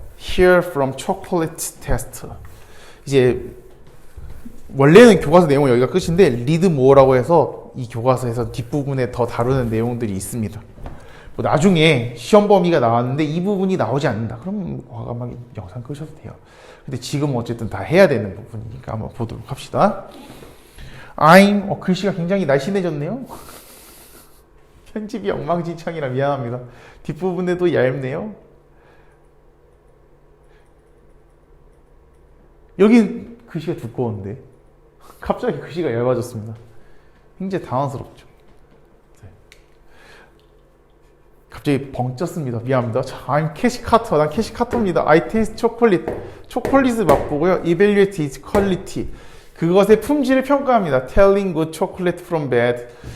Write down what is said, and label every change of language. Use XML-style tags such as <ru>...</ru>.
<en>Hear from chocolate test.</en> <ko>이제 원래는 교과서 내용은 여기가 끝인데 read more라고 해서 이 교과서에서 뒷부분에 더 다루는 내용들이 있습니다. 뭐 나중에 시험 범위가 나왔는데 이 부분이 나오지 않는다. 그럼 과감하게 영상 끄셔도 돼요. 근데 지금 어쨌든 다 해야 되는 부분이니까 한번 보도록 합시다. I'm 글씨가 굉장히 날씬해졌네요. 편집이 엉망진창이라 미안합니다. 뒷부분에도 얇네요. 여긴 글씨가 두꺼운데 갑자기 글씨가 얇아졌습니다. 굉장히 당황스럽죠. 네. 갑자기 벙 쪘습니다. 미안합니다. 자, I'm 캐시 카터. 난 캐시 카터입니다.</ko> <en>I taste chocolate.</en> <ko>초콜릿을 맛보고요.</ko> <en>Evaluate its quality.</en> <ko>그것의 품질을 평가합니다.</ko> <en>Telling good chocolate from bad.</en>